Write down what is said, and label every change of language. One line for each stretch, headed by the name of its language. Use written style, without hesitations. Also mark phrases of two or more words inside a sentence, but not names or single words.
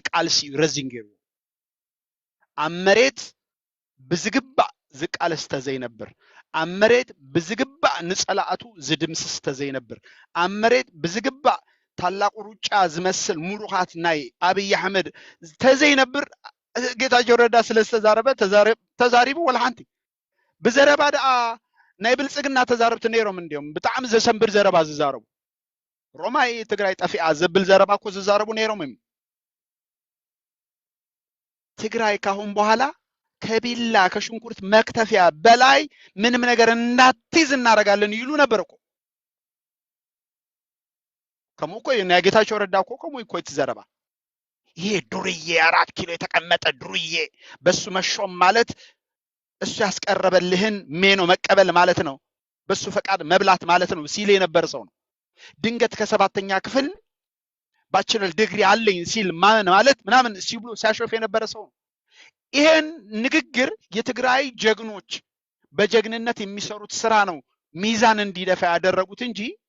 Tigrinya: ቃልሲ እዩ ረዚን ገይሩ። ኣብ መሬት ብዝግባእ ዝቃለስ ተዘይነብር፣ ኣብ መሬት ብዝግባእ ንፀላእቱ ዝድምስስ ተዘይነብር፣ ኣብ መሬት ብዝግባእ ታላቁ ሩጫ ዝመስል ሙሩኻት ናይ ኣብይ ኣሕመድ ተዘይነብር ጌታቸው ረዳ ስለ ዝተዛረበ ተዛሪቡ ወላ ሓንቲ ብዘረባ ደኣ ናይ ብልፅግና ተዛረብቲ ነይሮም እንዲዮም ብጣዕሚ ዘሰንብር ዘረባ ዝዛረቡ ሮማይ ትግራይ ጠፊኣ ዘብል ዘረባ እኮ ዝዛረቡ ነይሮም እዮም።
Amharic: ትግራይ ካሁን በኋላ ከቢላ ከሽንኩርት መክተፊያ በላይ ምንም ነገር እንዳትይዝ እናደርጋለን ይሉ ነበር እኮ።
Tigrinya: ከሙ እኮ ናይ ጌታቸው
Amharic: ረዳ እኮ
Tigrinya: ከሙ እኮ
Amharic: የተዘረባ ይሄ ዱርዬ 4 ኪሎ የተቀመጠ ዱርዬ በሱ መሾም ማለት እሱ ያስቀረበልህን ሜኖ መቀበል ማለት ነው፣ በሱ ፈቃድ መብላት ማለት ነው ሲል የነበረ ሰው ነው። ድንገት ከ7ኛ ክፍል ባችለር ዲግሪ አለኝ ሲል ማለት ምናምን ሲብሉ ሲያሾፍ የነበረ ሰው ነው። ይሄን ንግግር የትግራይ ጀግኖች በጀግንነት የሚሰሩት ስራ ነው ሚዛን እንዲደፋ ያደረጉት እንጂ